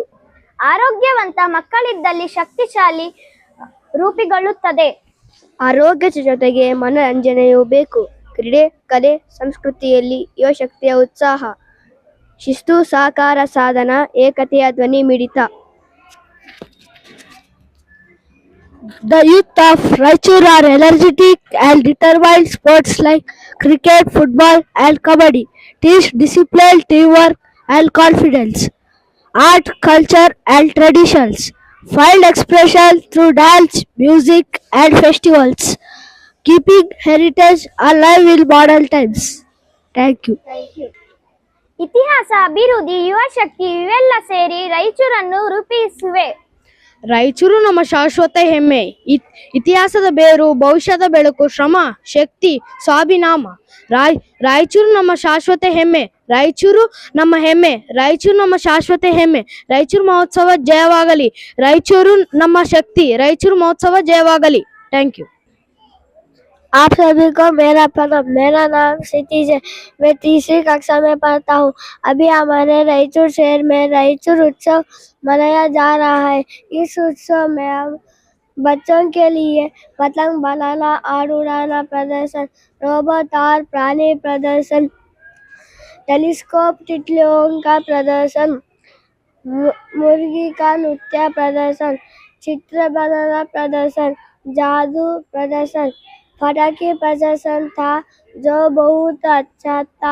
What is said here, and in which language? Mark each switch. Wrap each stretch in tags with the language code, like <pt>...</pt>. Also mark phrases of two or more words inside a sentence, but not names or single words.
<kn>ಆರೋಗ್ಯವಂತ ಮಕ್ಕಳಿದ್ದಲ್ಲಿ ಶಕ್ತಿಶಾಲಿ ರೂಪಿಗೊಳ್ಳುತ್ತದೆ. ಆರೋಗ್ಯದ ಜೊತೆಗೆ ಮನರಂಜನೆಯೂ ಬೇಕು. ಕ್ರೀಡೆ, ಕಲೆ, ಸಂಸ್ಕೃತಿಯಲ್ಲಿ ಯುವಶಕ್ತಿಯ ಉತ್ಸಾಹ. ಶಿಸ್ತು, ಸಹಕಾರ, ಸಾಧನ, ಏಕತೆಯ ಧ್ವನಿ ಮಿಡಿತ.</kn> <en>The youth of Raichur are energetic and determined. Sports like cricket, football, and kabaddi teach discipline, teamwork, and confidence. Art, culture, and traditions find expression through dance, music, and festivals, keeping heritage alive in modern times. Thank you.</en> <kn>ಇತಿಹಾಸ, ಅಭಿವೃದ್ಧಿ, ಯುವ ಶಕ್ತಿ ಇವೆಲ್ಲ ಸೇರಿ ರಾಯಚೂರನ್ನು ರೂಪಿಸಿವೆ. ರಾಯಚೂರು ನಮ್ಮ ಶಾಶ್ವತ ಹೆಮ್ಮೆ. ಇತಿಹಾಸದ ಬೇರು, ಭವಿಷ್ಯದ ಬೆಳಕು, ಶ್ರಮ, ಶಕ್ತಿ, ಸ್ವಾಭಿನಾಮ. ರಾಯಚೂರು ನಮ್ಮ ಶಾಶ್ವತ ಹೆಮ್ಮೆ. ರಾಯಚೂರು ನಮ್ಮ ಹೆಮ್ಮೆ. ರಾಯಚೂರು ನಮ್ಮ ಶಾಶ್ವತ ಹೆಮ್ಮೆ. ರಾಯಚೂರು ಮಹೋತ್ಸವ ಜಯವಾಗಲಿ. ರಾಯಚೂರು ನಮ್ಮ ಶಕ್ತಿ. ರಾಯಚೂರು ಮಹೋತ್ಸವ ಜಯವಾಗಲಿ.</kn> <en>thank you.</en> <hi>आप सभी को मेरा प्रणाम। मेरा नाम क्षितिज है। मैं तीसरी कक्षा में पढ़ता हूँ। अभी हमारे रायचूर शहर में रायचूर उत्सव मनाया जा रहा है। इस उत्सव में हम बच्चों के लिए पतंग बनाना और उड़ाना प्रदर्शन, रोबोट और प्राणी प्रदर्शन, टेलीस्कोप तितलियों का प्रदर्शन, मुर्गी का नृत्य प्रदर्शन, चित्र बनाना प्रदर्शन, जादू प्रदर्शन, पटाखे प्रदर्शन था जो बहुत अच्छा था।</hi>